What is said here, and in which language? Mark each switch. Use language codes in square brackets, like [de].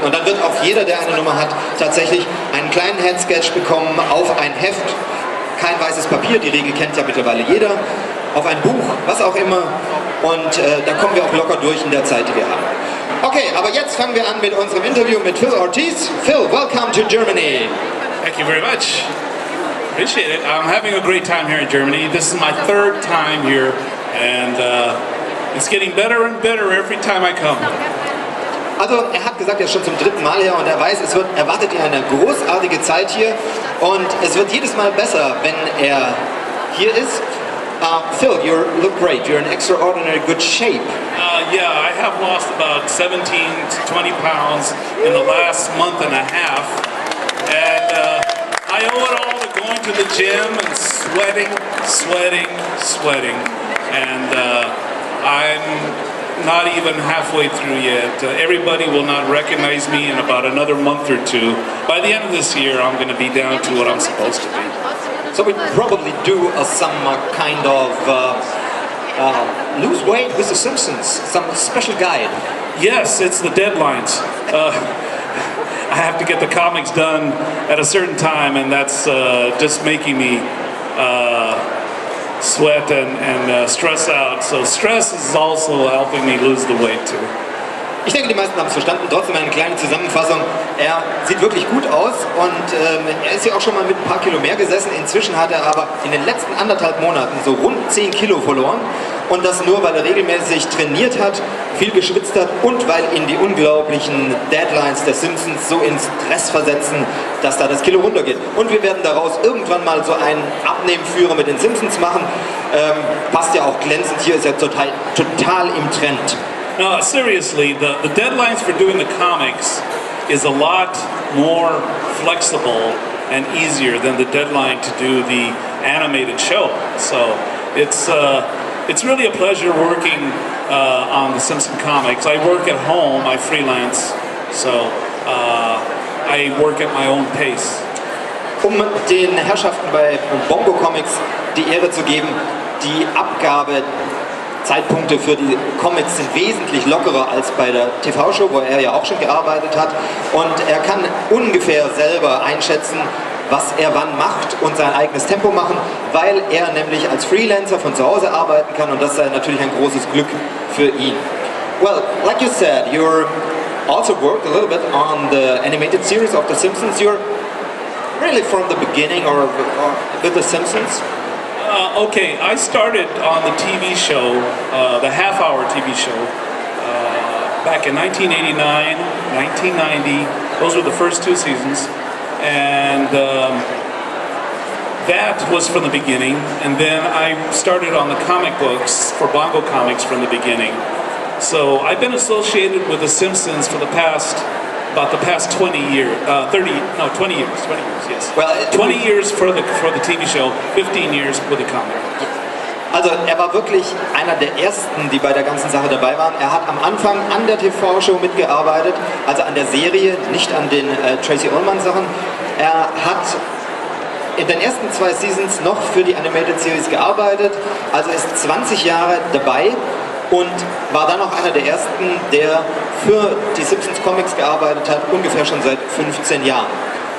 [de] Und dann wird auch jeder, der eine Nummer hat, tatsächlich einen kleinen Handsketch bekommen auf ein Heft. Kein weißes Papier, die Regel kennt ja mittlerweile jeder. Auf ein Buch, was auch immer. Und da kommen wir auch locker durch in der Zeit, die wir haben. Okay, aber jetzt fangen wir an mit unserem Interview mit Phil Ortiz. [en] Phil, welcome to Germany. Thank you very much. Appreciate it. I'm having a great time here in Germany. This is my 3rd time here, and it's getting better and better every time I come. Also er hat gesagt, er ist schon zum 3. Mal hier und er weiß, es wird erwartet ihn eine großartige Zeit hier und es wird jedes Mal besser, wenn er hier ist. Phil, you look great. You're in extraordinary good shape. Yeah, I have lost about 17 to 20 pounds in the last month and a half, and I owe it all to going to the gym and sweating, and I'm not even halfway through yet. Everybody will not recognize me in about another month or 2. By the end of this year, I'm going to be down to what I'm supposed to be. So we probably do some kind of lose weight with the Simpsons, some special guide. Yes, it's the deadlines. I have to get the comics done at a certain time, and that's just making me sweat and stress out. So stress is also helping me lose the weight too. [de] Ich denke, die meisten haben es verstanden. Trotzdem eine kleine Zusammenfassung. Er sieht wirklich gut aus und er ist ja auch schon mal mit ein paar Kilo mehr gesessen. Inzwischen hat er aber in den letzten 1,5 Monaten so rund 10 Kilo verloren. Und das nur, weil er regelmäßig trainiert hat, viel geschwitzt hat und weil ihn die unglaublichen Deadlines der Simpsons so in Stress versetzen, dass da das Kilo runtergeht. Und wir werden daraus irgendwann mal so einen Abnehmführer mit den Simpsons machen. Passt ja auch glänzend, hier ist ja total im Trend. [en] No, seriously, the deadlines for doing the comics is a lot more flexible and easier than the deadline to do the animated show. So it's really a pleasure working on the Simpson comics. I work at home, I freelance, so I work at my own pace. [de] Um den Herrschaften bei Bongo Comics die Ehre zu geben, die Abgabezeitpunkte für die Comics sind wesentlich lockerer als bei der TV-Show, wo er ja auch schon gearbeitet hat. Und er kann ungefähr selber einschätzen, was er wann macht und sein eigenes Tempo machen, weil er nämlich als Freelancer von zu Hause arbeiten kann und das sei natürlich ein großes Glück für ihn. [en] Well, like you said, you're also worked a little bit on the animated series of The Simpsons. You're really from the beginning or with The Simpsons? Okay, I started on the TV show, the half-hour TV show, back in 1989, 1990. Those were the first 2 seasons. And that was from the beginning, and then I started on the comic books for Bongo Comics from the beginning. So I've been associated with The Simpsons for about the past 20 years, 20 years, yes. Well, 20 years for the TV show, 15 years with the comic. [de] Also er war wirklich einer der ersten, die bei der ganzen Sache dabei waren. Er hat am Anfang an der TV-Show mitgearbeitet, also an der Serie, nicht an den Tracy Ullman Sachen. Er hat in den ersten 2 Seasons noch für die Animated Series gearbeitet, also ist 20 Jahre dabei und war dann auch einer der ersten, der für die Simpsons Comics gearbeitet hat, ungefähr schon seit 15 Jahren.